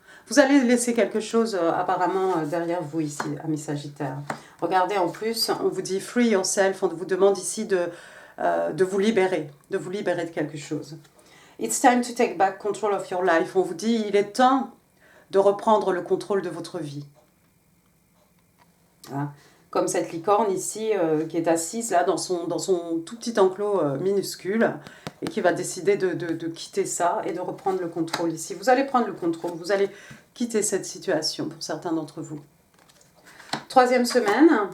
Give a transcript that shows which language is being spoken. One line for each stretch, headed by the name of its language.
French: Vous allez laisser quelque chose apparemment derrière vous ici, amis Sagittaire. Regardez en plus, on vous dit
English: free yourself,
French: on vous demande ici de vous libérer de quelque chose.
English: It's time to take back control of your life.
French: On vous dit, il est temps de reprendre le contrôle de votre vie. Hein, comme cette licorne ici qui est assise là dans son tout petit enclos minuscule et qui va décider de quitter ça et de reprendre le contrôle ici. Vous allez prendre le contrôle, vous allez quitter cette situation pour certains d'entre vous. Troisième semaine.